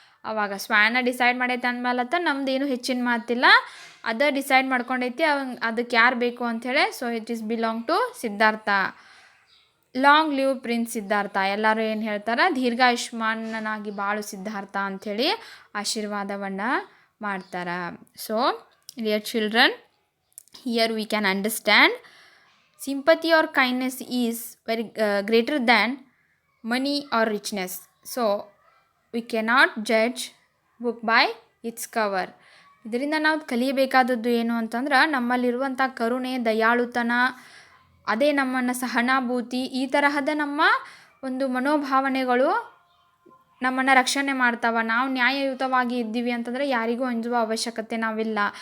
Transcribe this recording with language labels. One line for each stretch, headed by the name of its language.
Kannada: ಅವಾಗ ಸ್ವಾನ ಡಿಸೈಡ್ ಮಾಡೈತೆ ಅಂದಮೇಲತ್ತ ನಮ್ದೇನು ಹೆಚ್ಚಿನ ಮಾತಿಲ್ಲ, ಅದ ಡಿಸೈಡ್ ಮಾಡ್ಕೊಂಡೈತಿ ಅದಕ್ಕೆ ಯಾರು ಬೇಕು ಅಂಥೇಳಿ.
English: So it is belong to Siddhartha. Long live prince Siddhartha.
Kannada: ಎಲ್ಲರೂ ಏನು ಹೇಳ್ತಾರೆ, ದೀರ್ಘಾಯುಷ್ಮಾನನಾಗಿ ಬಾಳು ಸಿದ್ಧಾರ್ಥ ಅಂಥೇಳಿ ಆಶೀರ್ವಾದವನ್ನು ಮಾಡ್ತಾರೆ.
English: So dear children, here we can understand sympathy or kindness is very greater than money or richness. So we cannot judge book by its cover.
Kannada: ಇದರಿಂದ ನಾವು ಕಲಿಯಬೇಕಾದದ್ದು ಏನು ಅಂತಂದ್ರೆ, ನಮ್ಮಲ್ಲಿರುವಂಥ ಕರುಣೆ, ದಯಾಳುತನ, ಅದೇ ನಮ್ಮನ್ನು ಸಹನಾಭೂತಿ, ಈ ತರಹದ ನಮ್ಮ ಒಂದು ಮನೋಭಾವನೆಗಳು ನಮ್ಮನ್ನು ರಕ್ಷಣೆ ಮಾಡ್ತಾವೆ. ನಾವು ನ್ಯಾಯಯುತವಾಗಿ ಇದ್ದೀವಿ ಅಂತಂದರೆ ಯಾರಿಗೂ ಅಂಜುವ ಅವಶ್ಯಕತೆ ನಾವಿಲ್ಲ.